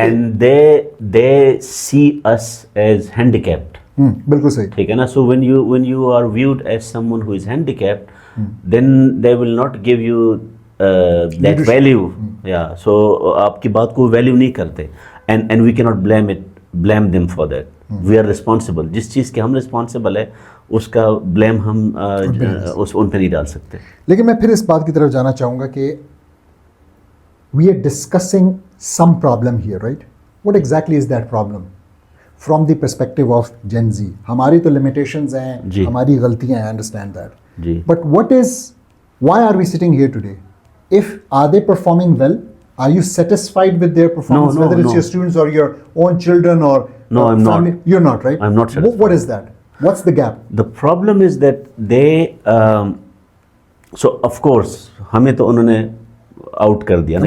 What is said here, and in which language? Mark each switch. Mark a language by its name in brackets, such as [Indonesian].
[English] And they see us as handicapped. [Hindi] बिल्कुल सही. ठीक है ना. [English] So when you are viewed as someone who is handicapped, then they will not give you that value. [Hindi] Yeah, so आपकी बात को value नहीं करते. [English] and we cannot blame them for that. We are responsible. [Hindi] जिस चीज़ के हम responsible है उसका ब्लेम हम उन पे नहीं डाल सकते. लेकिन मैं फिर इस बात की तरफ जाना चाहूँगा कि we are discussing some problem here, right? [English] What exactly is that problem from the perspective of Gen Z? [Hindi] हमारी तो limitations हैं, हमारी गलतियाँ हैं, I understand that. [English] But why are we sitting here today? Are they performing well? Are you satisfied with their performance? Whether it's your students or your own children or I'm family? not. You're not, right? I'm not satisfied. What is that? What's the gap? The problem is that they so of course हमें तो उन्होंने out कर दिया ना,